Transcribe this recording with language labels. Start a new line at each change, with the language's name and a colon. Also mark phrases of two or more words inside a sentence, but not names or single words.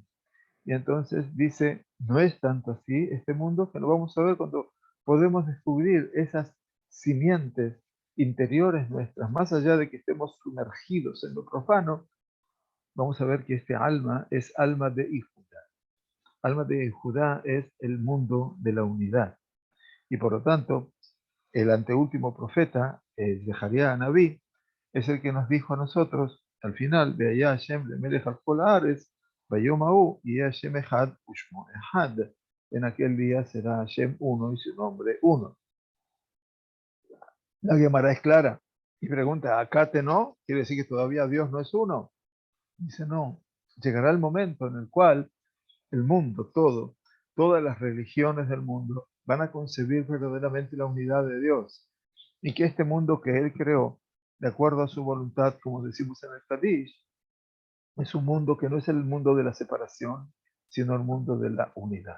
Spanish: Y entonces dice, no es tanto así este mundo, que lo vamos a ver cuando podemos descubrir esas simientes interiores nuestras, más allá de que estemos sumergidos en lo profano, vamos a ver que este alma es alma de Judá. Alma de Judá es el mundo de la unidad. Y por lo tanto, el anteúltimo profeta, Zeharia Anabí, es el que nos dijo a nosotros, al final,
Hebrew: והיה השם למלך על כל הארץ, ביום ההוא, y השם אחד ושמו אחד.
Spanish: En aquel día será Hashem uno y su nombre uno. La Gemara es clara y pregunta, ¿acate no? ¿Quiere decir que todavía Dios no es uno? Dice, no. Llegará el momento en el cual el mundo, todas las religiones del mundo van a concebir verdaderamente la unidad de Dios y que este mundo que Él creó, de acuerdo a su voluntad, como decimos en el Kadish, es un mundo que no es el mundo de la separación, sino el mundo de la unidad.